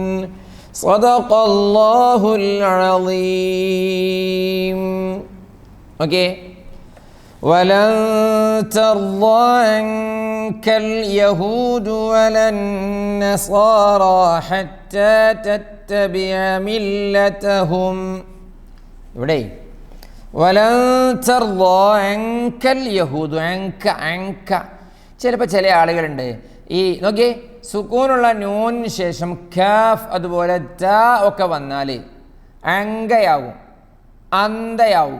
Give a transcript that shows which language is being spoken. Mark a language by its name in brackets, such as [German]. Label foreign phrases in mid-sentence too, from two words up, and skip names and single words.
[Arabic] صدق الله العظيم. اوكي. ولن ترضى عنك اليهود ولا النصارى حتى تتبع ملتهم. ഇവിടെ ولن ترضى عنك اليهود. [Malayalam] അൻക ചിലപ്പോൾ ചില ആളുകളുണ്ട് ഈ നോക്കിയേ, സുക്കൂനുള്ള നൂനിന് ശേഷം കാഫ് അതുപോലെ ത ഒക്കെ വന്നാൽ അങ്കയാവും, അന്തയാവും.